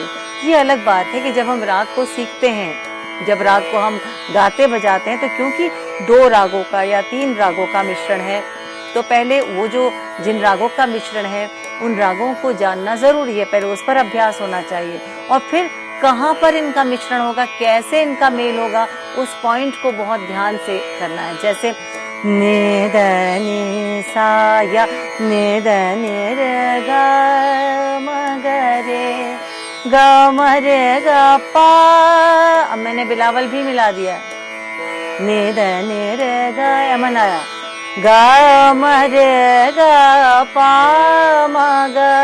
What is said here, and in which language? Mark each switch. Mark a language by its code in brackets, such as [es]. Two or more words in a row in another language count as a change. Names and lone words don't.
[hi] ये अलग बात है कि जब हम राग को सीखते हैं, जब राग को हम गाते बजाते हैं, तो क्योंकि दो रागों का या तीन रागों का मिश्रण है, तो पहले वो जो जिन रागों का मिश्रण है उन रागों को जानना ज़रूरी है, पहले उस पर अभ्यास होना चाहिए। और फिर कहाँ पर इनका मिश्रण होगा, कैसे इनका मेल होगा, उस पॉइंट को बहुत ध्यान से करना है। जैसे नि ध नि सा या नि ध नि रे ग म ग रे ग म रे ग पा। अब मैंने बिलावल भी मिला दिया, नि ध नि रे ग यमन आया, ग म रे ग पा म ग